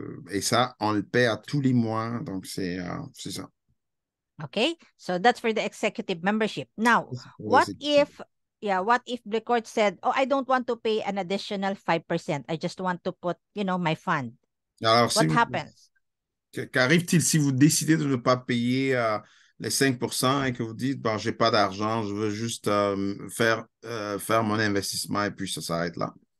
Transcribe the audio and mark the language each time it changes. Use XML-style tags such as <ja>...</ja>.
<fr>Et ça, on le paie à tous les mois. Donc, c'est ça.</fr> <en>Okay, so that's for the executive membership. Now,</en> <fr>Pour</fr> <en>what if Blackcourt said, oh, I don't want to pay an additional 5%. I just want to put, my fund.</en> <fr>Alors,</fr> <en>What happens?</en> <fr>qu'arrive-t-il si vous décidez de ne pas payer les 5% et que vous dites, bon, j'ai pas d'argent, je veux juste faire mon investissement et puis ça s'arrête là?</fr>